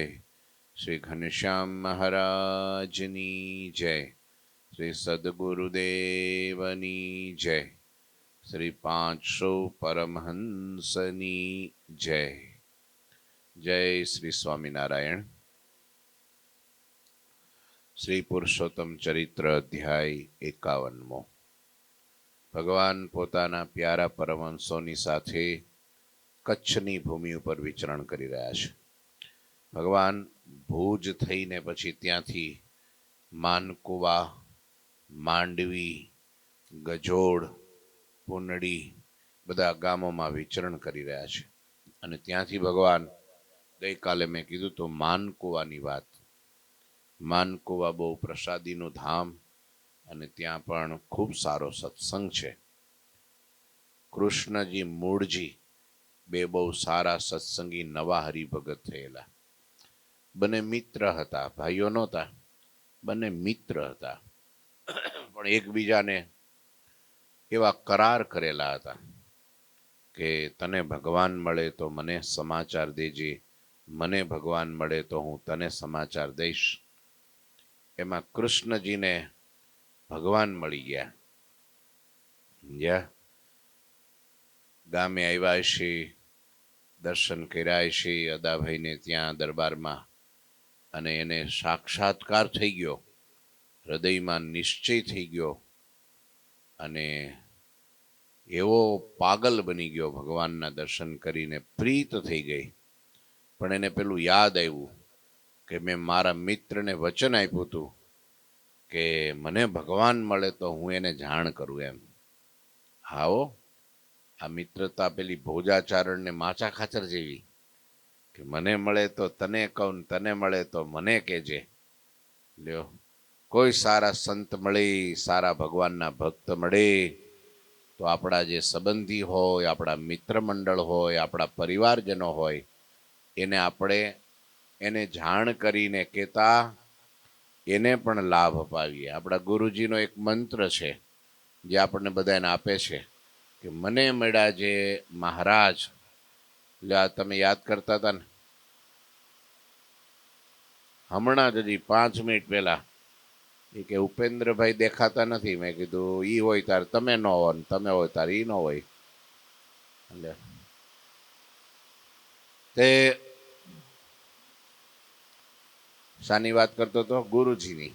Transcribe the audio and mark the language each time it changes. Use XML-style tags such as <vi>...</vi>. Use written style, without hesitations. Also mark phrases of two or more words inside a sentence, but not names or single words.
<gu>શ્રી ઘનશ્યામ મહારાજની જય। શ્રી સદ્ગુરુદેવની જય। શ્રી 500 પરમહંસની જય। જય શ્રી સ્વામીનારાયણ। શ્રી પુરુષોત્તમ ચરિત્ર અધ્યાય 51મો। ભગવાન પોતાના પ્યારા પરમહંસોની સાથે કચ્છની ભૂમિ પર વિચરણ કરી રહ્યા છે। ભગવાન ભૂજ થઈને પછી ત્યાંથી માનકુવા, માંડવી, ગજોડ, પુનડી બધા ગામોમાં વિચરણ કરી રહ્યા છે। અને ત્યાંથી ભગવાન ગઈ કાલે મેં કીધું તો માનકુવાની વાત। માનકુવા બહુ પ્રસાદીનું ધામ અને ત્યાં પણ ખૂબ સારો સત્સંગ છે। કૃષ્ણજી મૂળજી બે બહુ સારા સત્સંગી નવા હરિભગત થયેલા। બને મિત્ર હતા, ભાઈઓ નહોતા, બને મિત્ર હતા। પણ એકબીજાને એવા કરાર કરેલા હતા કે તને ભગવાન મળે તો મને સમાચાર દેજે, મને ભગવાન મળે તો હું તને સમાચાર દઈશ। એમાં કૃષ્ણજી ને ભગવાન મળી ગયા। ગામે આવ્યા હશે, દર્શન કર્યા હશે અદાભાઈ ને ત્યાં દરબાર મેં, અને એને સાક્ષાત્કાર થઈ ગયો, હૃદય મેં નિશ્ચય થઈ ગયો અને એવો પાગલ બની ગયો। ભગવાન ના દર્શન કરીને પ્રીત થઈ ગઈ। પણ એને પેલું યાદ આવ્યું કે મેં મારા મિત્ર ને વચન આપ્યું હતું કે મને ભગવાન મળે તો હું એને જાણ કરું એમ। હાઓ આ મિત્રતા પેલી ભોજાચારણ ને માચા ખાચર જેવી કે મને મળે તો તને કહું, તને મળે તો મને કહેજે। લ્યો, કોઈ સારા સંત મળે, સારા ભગવાન ના ભક્ત મળે તો આપડા જે સંબંધી હોય, આપડા મિત્ર મંડળ હોય, આપડા પરિવારજનો હોય, એને આપણે એને જાણ કરીને કેતા એને પણ લાભ અપાવીએ। આપડા ગુરુજીનો એક મંત્ર છે જે આપણે બધાને આપે છે કે મને મળ્યા જે મહારાજ। એટલે તમે યાદ કરતા હતા ને, હમણાં જ હજી 5 મિનિટ પહેલા એ કે ઉપેન્દ્રભાઈ દેખાતા નથી। મેં કીધું ઈ હોય તાર તમે ન હો ને તમે હોય તાર ઈ ન હોય। એટલે તે શાની વાત કરતો હતો? ગુરુજીની।</gu>